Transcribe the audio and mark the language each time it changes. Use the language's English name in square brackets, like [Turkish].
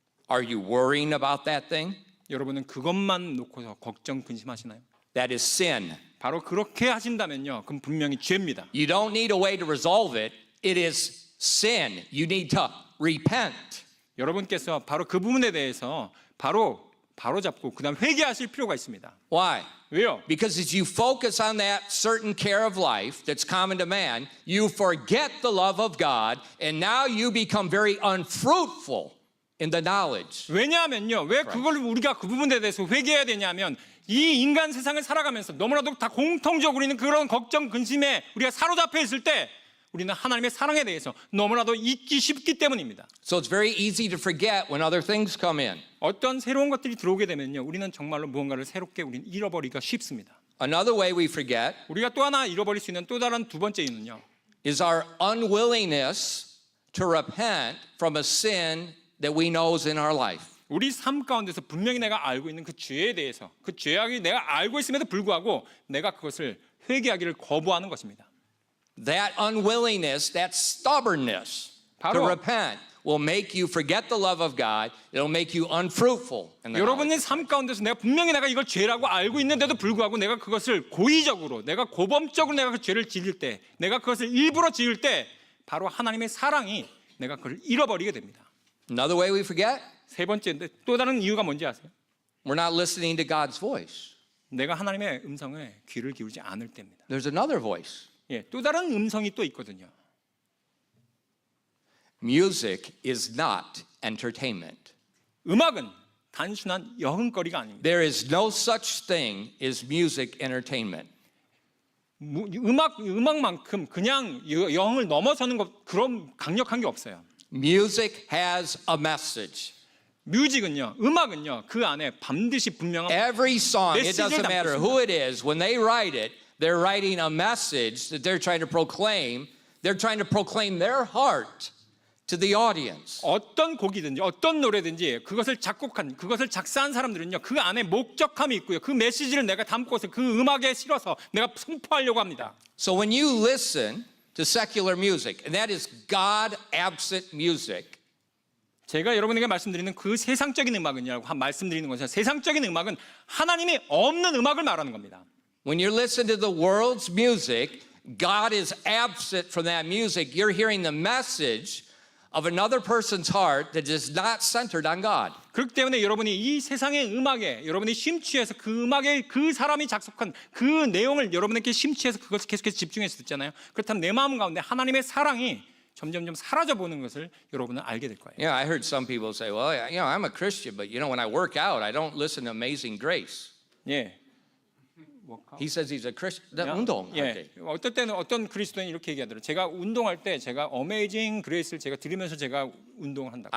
[English] Are you worrying about that thing? [Korean] 여러분은 그것만 놓고서 걱정, 근심하시나요? [English] That is sin. [Korean] 바로 그렇게 하신다면요, 그럼 분명히 죄입니다. [English] You don't need a way to resolve it. It is sin. You need to repent. [Korean] 여러분께서 바로 그 부분에 대해서 바로 잡고 그다음 회개하실 필요가 있습니다. [English] Why? [Korean] 왜요? [English] Because as you focus on that certain care of life that's common to man, you forget the love of God, and now you become very unfruitful in the knowledge. [Korean] 왜냐하면요, 왜 그걸 우리가 그 부분에 대해서 회개해야 되냐면 이 인간 세상을 살아가면서 너무나도 다 공통적으로 있는 그런 걱정, 근심에 우리가 사로잡혀 있을 때 우리는 하나님의 사랑에 대해서 너무나도 잊기 쉽기 때문입니다. [English] So it's very easy to forget when other things come in. [Korean] 어떤 새로운 것들이 들어오게 되면요, 우리는 정말로 무언가를 새롭게 우리는 잃어버리기가 쉽습니다. [English] Another way we forget [Korean] 우리가 또 하나 잃어버릴 수 있는 또 다른 두 번째 이유는요, [English] is our unwillingness to repent from a sin that we know is in our life. [Korean] 우리 삶 가운데서 분명히 내가 알고 있는 그 죄에 대해서, 그 죄악이 내가 알고 있음에도 불구하고 내가 그것을 회개하기를 거부하는 것입니다. [English] That unwillingness, that stubbornness to [Korean] 바로 [English] repent will make you forget the love of God. It'll make you unfruitful. In the knowledge. [Korean] 여러분의 삶 가운데서 내가 분명히 내가 이걸 죄라고 알고 있는데도 불구하고 내가 그것을 고의적으로, 내가 고범적으로 내가 그 죄를 지을 때, 내가 그것을 일부러 지을 때 바로 하나님의 사랑이 내가 그걸 잃어버리게 됩니다. [English] Another way we forget [Korean] 세 번째인데 또 다른 이유가 뭔지 아세요? [English] we're not listening to God's voice. [Korean] 내가 하나님의 음성에 귀를 기울이지 않을 때입니다. [English] There's another voice. [Korean] 예, 또 다른 음성이 또 있거든요. [English] Music is not entertainment. [Korean] 음악은 단순한 여흥거리가 아닙니다. [English] There is no such thing as music entertainment. [Korean] 음악만큼 그냥 여흥을 넘어서는 것 그런 강력한 게 없어요. [English] Music has a message. [Korean] 뮤직은요, 음악은요, 그 안에 반드시 분명한 [English] Every song, it [Korean] 메시지를 [English] doesn't matter [Korean] 담고 [English] who it is, when they write it, they're writing a message that they're trying to proclaim. They're trying to proclaim their heart to the audience. [Korean] 어떤 곡이든지 어떤 노래든지 그것을 작곡한 그것을 작사한 사람들은요 그 안에 목적함이 있고요 그 메시지를 내가 담고서 그 음악에 실어서 내가 선포하려고 합니다. [English] So when you listen to secular music, and that is God absent music, [Korean] 제가 여러분에게 말씀드리는 그 세상적인 음악은요 말씀드리는 것은 세상적인 음악은 하나님이 없는 음악을 말하는 겁니다. [English] when you listen to the world's music, God is absent from that music. You're hearing the message of another person's heart that is not centered on God. [Korean] 그렇기 때문에 여러분이 이 세상의 음악에 여러분이 심취해서 그 음악에 그 사람이 작곡한 그 내용을 여러분에게 심취해서 그것을 계속해서 집중해서 듣잖아요. 그렇다면 내 마음 가운데 하나님의 사랑이 점점점 사라져 보는 것을 여러분은 알게 될 거예요. [English] Yeah, I heard some people say, well, I'm a Christian, but when I work out, I don't listen to Amazing Grace. [Korean] 예. [English] He says he's a Christian. [Korean] 운동할 때. 예. 어떨 때는 어떤 그리스도인이 이렇게 얘기하더라고요. 제가 운동할 때 제가 어메이징 그레이스를 제가 들으면서 제가 운동을 한다고.